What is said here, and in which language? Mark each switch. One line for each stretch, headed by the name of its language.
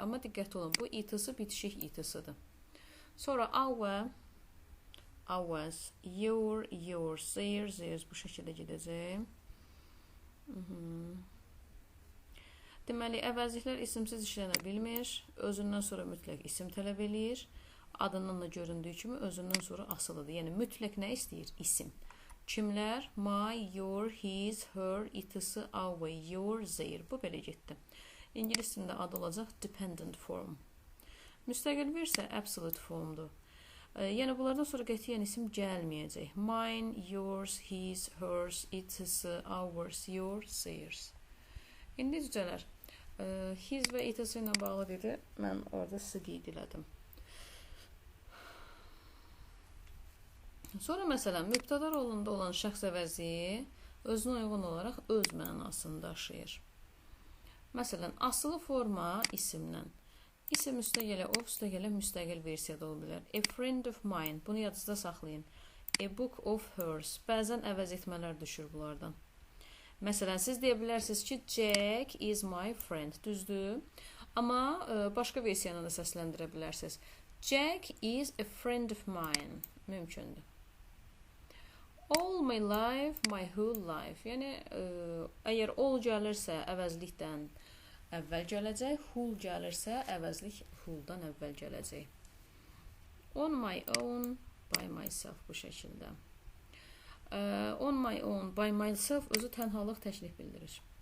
Azerbaijani: Amma diqqətli olun, bu it-sı bitişik it-sıdır. Sonra our, ours, your, yours, theirs bu şəkildə gedəcək. Deməli, əvəzliklər isimsiz işlənə bilmir. Özündən sonra mütləq isim tələb eləyir. Adından da göründüyü kimi özündən sonra asılıdır. Yəni, mütləq nə istəyir? İsim. Kimlər? My, your, his, her, it-sı, our, your, their. Bu belə getdi. İngilis dilində adı olacaq dependent form. Müstəqil versə absolute formdur. Yəni, bunlardan sonra qətiyyən isim gəlməyəcək.
English: Mine, yours, his, hers, it-sı, ours, your, theirs.
Azerbaijani: İndi cücələr, his və it-sı ilə bağlı dedi, mən orada sizi qeyd elədim. Sonra, məsələn, mübtəda rolunda olan şəxs əvəzliyi özünə uyğun olaraq öz mənasını daşıyır. Məsələn, asılı forma isimlə. İsim üstəgələ, of üstəgələ müstəqil versiyada ola bilər.
English: A friend of mine,
Azerbaijani: bunu yadınızda saxlayın.
English: A book of hers,
Azerbaijani: bəzən əvəz etmələr düşür bunlardan. Məsələn, siz deyə bilərsiniz ki,
English: Jack is my friend,
Azerbaijani: düzdür. Amma başqa versiyanı da səsləndirə bilərsiniz.
English: Jack is a friend of mine, mümkündür. All my life, my whole life.
Azerbaijani: Yəni, əgər all gəlirsə əvəzlikdən əvvəl gələcək, whole gəlirsə əvəzlik wholedan əvvəl gələcək.
English: On my own, by myself
Azerbaijani: bu şəkildə.
English: On my own, by myself
Azerbaijani: özü tənhalıq təklif bildirir.